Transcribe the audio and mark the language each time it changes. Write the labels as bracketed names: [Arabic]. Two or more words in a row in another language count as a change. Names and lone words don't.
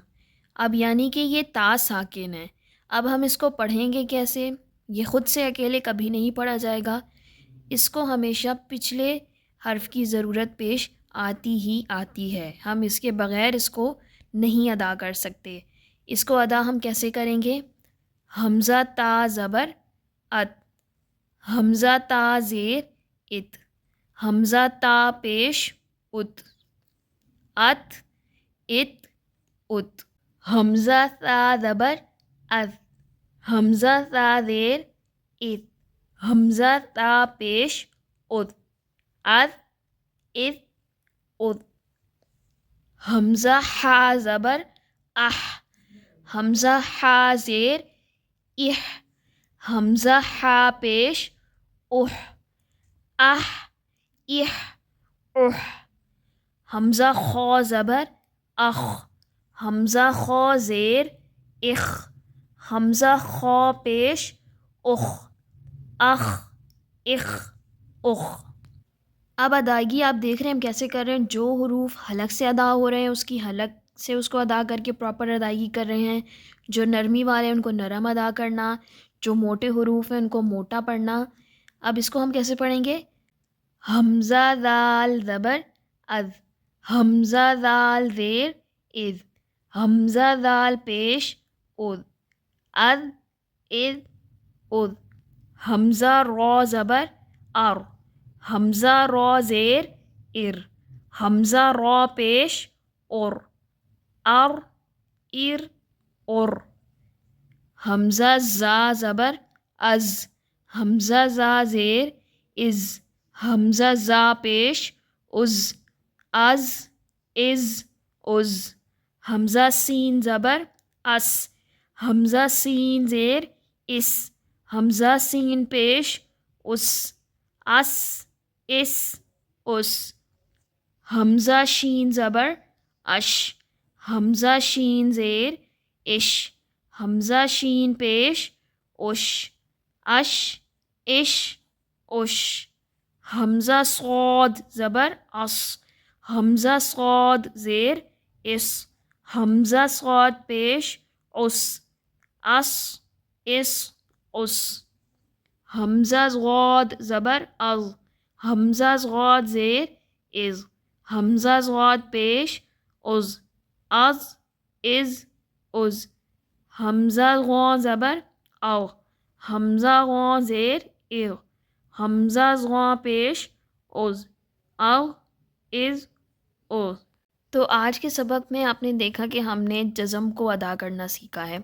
[Urdu] اب یعنی کہ یہ تا ساکن ہے۔ اب ہم اس کو پڑھیں گے کیسے؟ یہ خود سے اکیلے کبھی نہیں پڑھا جائے گا، اس کو ہمیشہ پچھلے حرف کی ضرورت پیش آتی ہی آتی ہے۔ ہم اس کے بغیر اس کو نہیں ادا کر سکتے۔ اس کو ادا ہم کیسے کریں گے؟ حمزہ تا زبر ات، حمزہ تا زیر ات، حمزہ تا پیش ات، ات ات ات، حمزہ تا زبر از، حمزہ تا زیر ات، حمزہ تا پیش ات، از ات ات، حمزہ حا زبر اح، حمزہ حا زیر اح، حمزہ حا پیش اح، اح اح اح، حمزہ خا زبر اخ، حمزہ خا زیر اخ، حمزہ خا پیش اخ، اخ اخ اخ۔ اب ادائیگی آپ دیکھ رہے ہیں ہم کیسے کر رہے ہیں۔ جو حروف حلق سے ادا ہو رہے ہیں اس کی حلق سے اس کو ادا کر کے پراپر ادائیگی کر رہے ہیں۔ جو نرمی والے ہیں ان کو نرم ادا کرنا، جو موٹے حروف ہیں ان کو موٹا پڑھنا۔ اب اس کو ہم کیسے پڑھیں گے؟ حمزہ ذال زبر از، حمزہ ذال زیر از، حمزہ ذال پیش از، از از از، حمزہ را زبر ار، حمزہ را زیر ار، حمزہ را پیش اور، ار ار اور، حمزہ زا زبر از، حمزہ زا زیر از، حمزہ زا پیش از، از از از، حمزہ سین زبر اس، حمزہ سین زیر اس، حمزہ سین پیش اس، اس اس اس، حمزہ شین زبر اش، حمزہ شین زیر اش، حمزہ شین پیش اش، اش اش اش حمزہ صاد زبر اس حمزہ صاد زیر اس حمزہ صاد پیش اس اس اس اس حمزہ غاد زبر از حمزہ غاد زیر از حمزہ غاد پیش از از از حمزہ غا زبر او حمزہ غا زیر او حمزہ غا پیش از او از او۔ تو آج کے سبق میں آپ نے دیکھا کہ ہم نے جزم کو ادا کرنا سیکھا ہے۔